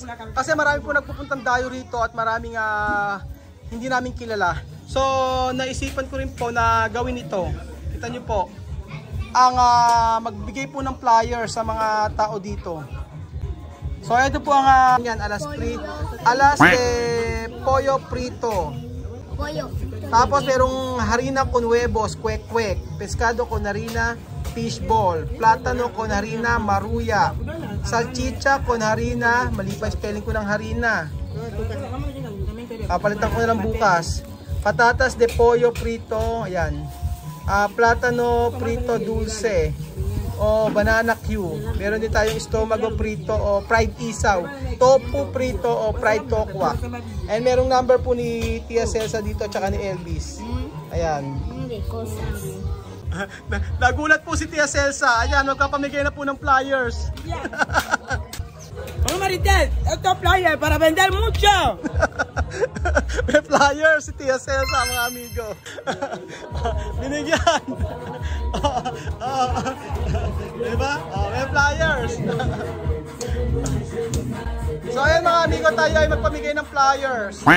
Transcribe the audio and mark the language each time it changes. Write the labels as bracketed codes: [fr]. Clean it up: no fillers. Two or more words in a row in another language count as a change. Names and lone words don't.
[tl] Kasi marami po nagpupuntang dayo rito at maraming hindi namin kilala. So naisipan ko rin po na gawin ito. Kita niyo po, ang magbigay po ng flyer sa mga tao dito. So ito po ang [es] alas de pollo frito. [tl] Tapos merong [es] harina con huevos, kwek-kwek, pescado con harina, fishball, plátano con harina, maruya, salchicha con harina, [tl] mali pa spelling ko ng harina. Palitan ko na lang bukas. [es] Patatas de pollo frito, ayan. Plátano frito dulce. O banana Q. [tl] Meron din tayong [es] stomago frito [tl] o fried isaw. [es] Tofu frito [tl] o fried tokwa. And merong number po ni Tia Celsa dito at saka ni Elvis. Ayan. Nagulat po si Tia Celsa. Ayan, magpapamigay na po ng flyers. Oh Maritel, [es] esto flyer para vender mucho. [tl] May flyers si Tia Celsa mga amigo. Binigyan. Diba? May flyers. So ayan mga amigo, tayo ay magpamigay ng flyers.